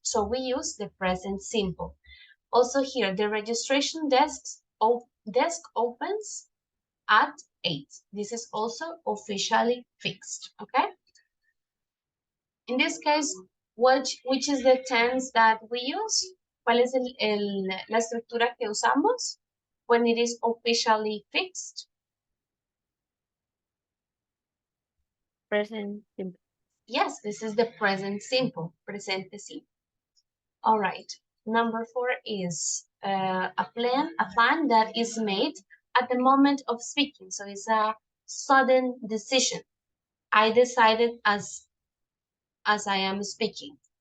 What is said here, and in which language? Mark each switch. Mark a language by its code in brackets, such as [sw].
[en] So we use the present simple. Also here, the registration desk opens at 8. This is also officially fixed. Okay? In this case, which is the tense that we use? [es] ¿Cuál es la estructura que usamos [en] when it is officially fixed? Present simple. Yes, this is the present simple, presente simple. All right. Number 4 is a plan that is made at the moment of speaking. So it's a sudden decision. I decided as I am speaking.